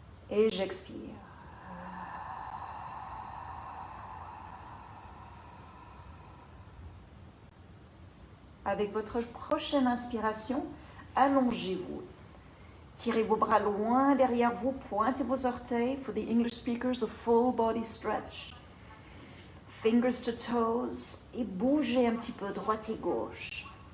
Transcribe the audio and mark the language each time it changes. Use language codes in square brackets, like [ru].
[fr] Et j'expire. Avec votre prochaine inspiration, allongez-vous. Tirez vos bras loin derrière vous, pointez vos orteils. [en] For the English speakers, a full body stretch. Fingers to toes. [fr] Et bougez un petit peu droite et gauche.